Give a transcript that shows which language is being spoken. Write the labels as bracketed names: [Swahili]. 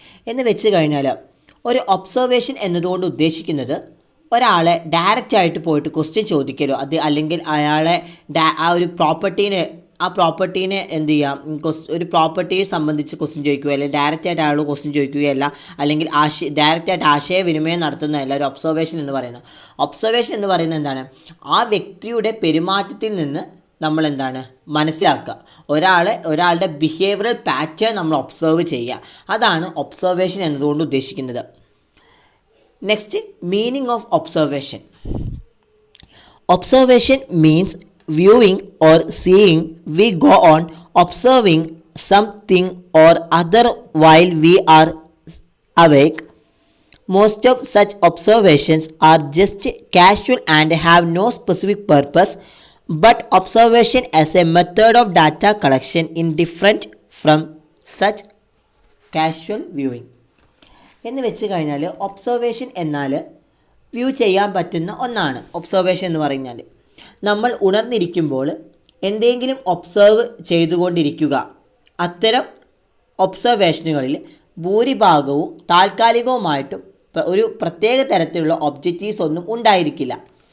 [Malayalam] എന്ന് വെച്ച് കഴിഞ്ഞാൽ ഒരു ഒബ്സർവേഷൻ എന്നതുകൊണ്ട് ഉദ്ദേശിക്കുന്നത് ഒരാളെ ഡയറക്റ്റായിട്ട് പോയിട്ട് ക്വസ്റ്റ്യൻ ചോദിക്കലോ അല്ലെങ്കിൽ അയാളെ ആ ഒരു പ്രോപ്പർട്ടീനെ എന്ത് ചെയ്യാം, ഒരു പ്രോപ്പർട്ടിയെ സംബന്ധിച്ച് ക്വസ്റ്റ്യൻ ചോദിക്കുക, അല്ലെങ്കിൽ ഡയറക്റ്റായിട്ട് അയാൾ ക്വസ്റ്റ്യൻ ചോദിക്കുകയല്ല, അല്ലെങ്കിൽ ഡയറക്റ്റായിട്ട് ആശയവിനിമയം നടത്തുന്നതല്ല ഒരു ഒബ്സർവേഷൻ എന്ന് പറയുന്നത്. ഒബ്സർവേഷൻ എന്ന് പറയുന്നത് എന്താണ്? ആ വ്യക്തിയുടെ പെരുമാറ്റത്തിൽ നിന്ന് നമ്മൾ എന്താണ് മനസ്സിലാക്കുക, ഒരാളുടെ ബിഹേവിയറൽ പാറ്റേൺ നമ്മൾ ഒബ്സർവ് ചെയ്യുക. അതാണ് ഒബ്സർവേഷൻ എന്നതുകൊണ്ട് ഉദ്ദേശിക്കുന്നത്. [English] Next, meaning of observation. Observation means viewing or seeing. We go on observing something or other while we are awake. Most of such observations are just casual and have no specific purpose, but observation as a method of data collection is different from such casual viewing. [Malayalam] എന്ന് വെച്ച് കഴിഞ്ഞാൽ observation എന്നാൽ view ചെയ്യാൻ പറ്റുന്ന ഒന്നാണ്. Observation എന്ന് പറഞ്ഞാൽ നമ്മൾ ഉണർന്നിരിക്കുമ്പോൾ എന്തെങ്കിലും ഒബ്സർവ് ചെയ്തുകൊണ്ടിരിക്കുക. അത്തരം ഒബ്സർവേഷനുകളിൽ ഭൂരിഭാഗവും താൽക്കാലികവുമായിട്ടും ഒരു പ്രത്യേക തരത്തിലുള്ള ഒബ്ജക്റ്റീവ്സ് ഒന്നും ഉണ്ടായിരിക്കില്ല.